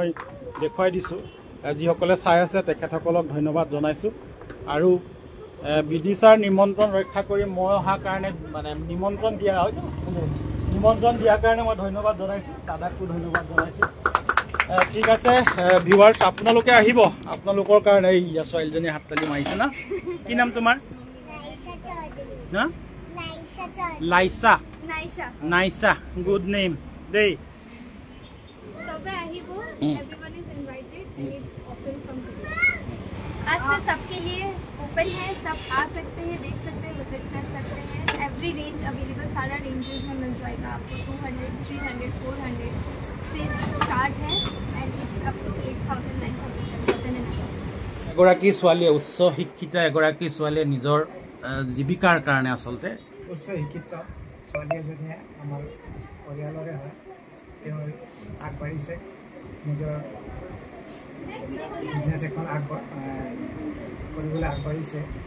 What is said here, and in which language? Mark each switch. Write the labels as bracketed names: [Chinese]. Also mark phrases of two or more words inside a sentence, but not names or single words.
[Assamese] দেখুৱাই দিছোঁ যিসকলে চাই আছে তেখেতসকলক ধন্যবাদ জনাইছোঁ আৰু বিদিশাৰ নিমন্ত্ৰণ ৰক্ষা কৰি মই অহাৰ কাৰণে মানে নিমন্ত্ৰণ দিয়াৰ কাৰণে মই ধন্যবাদ জনাইছোঁ দাদাকো ধন্যবাদ জনাইছোঁ ঠিক আছে ভিউৱাৰ্ছ আপোনালোকে আহিব আপোনালোকৰ কাৰণে এই ছোৱালীজনী হাততালি মাৰিছে না কি নাম তোমাৰ হা লাইছা নাইছা [English] good name [Assamese] দেই [Hindi] आज से सबके लिए ओपन है सब आ सकते हैं देख सकते हैं विजिट कर सकते हैं [English] every range available [Hindi] सारा रेंजेस में मिल जाएगा आपको 200 300 400 से स्टार्ट है [English] and it's up to 8000 9000 [Assamese] এগৰাকী ছোৱালীয়ে উচ্চ শিক্ষিতা এগৰাকী ছোৱালীয়ে নিজৰ জীৱিকাৰ কাৰণে আচলতে উচ্চ শিক্ষিত ছোৱালী এজনীয়ে আমাৰ পৰিয়ালৰে হয় তেওঁ আগবাঢ়িছে নিজৰ বিজনেছ এখন কৰিবলৈ আগবাঢ়িছে